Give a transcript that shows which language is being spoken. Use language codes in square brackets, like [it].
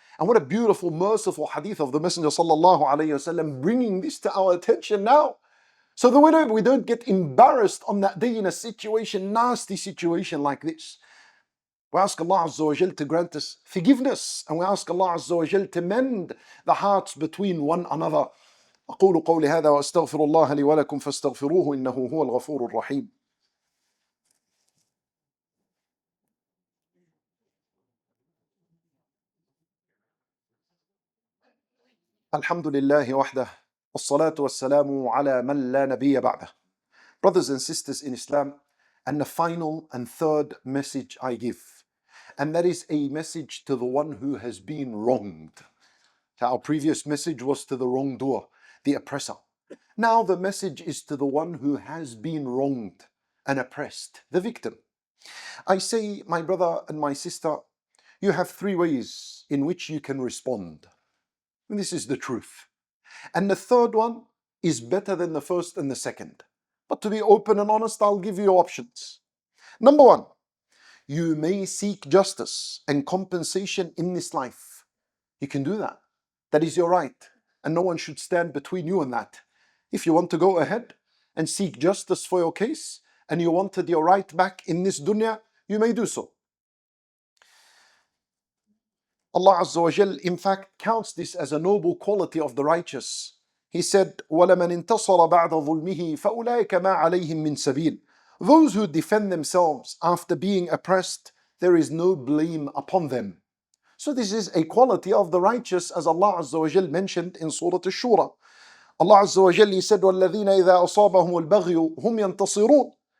[en] And what a beautiful, merciful hadith of the Messenger sallallahu alayhi wasallam, bringing this to our attention now. So that we don't get embarrassed on that day in a situation, nasty situation like this. We ask Allah Azza wa Jal to grant us forgiveness, and we ask Allah Azza wa Jal to mend the hearts between one another. [ar] أقول قولي هذا وأستغفر الله لي ولكم فاستغفروه إنه هو الغفور الرحيم. الحمد لله وحده والصلاة والسلام على من لا نبي بعده. [en] Brothers and sisters in Islam, and the final and third message I give, and that is a message to the one who has been wronged. So our previous message was to the wrongdoer, the oppressor. Now the message is to the one who has been wronged and oppressed, the victim. I say, my brother and my sister, you have three ways in which you can respond. And this is the truth. And the third one is better than the first and the second. But to be open and honest, I'll give you options. Number one, You may seek justice and compensation in this life. You can do that. That is your right. And no one should stand between you and that. If you want to go ahead and seek justice for your case, and you wanted your right back in this dunya, you may do so. Allah Azza wa Jal, in fact, counts this as a noble quality of the righteous. He said, [ar] وَلَمَنْ انْتَصَرَ بَعْدَ ظُلْمِهِ فَأُولَٰئِكَ مَا عَلَيْهِم مِّن سَبِيلٍ. [en] Those who defend themselves after being oppressed, there is no blame upon them. So this is a quality of the righteous, as Allah Azza wa Jal mentioned in Surah Ash-Shura. Allah Azza wa Jal, He said, [ar] وَالَّذِينَ إِذَا أَصَابَهُمُ الْبَغْيُ هُمْ يَنْتَصِرُونَ.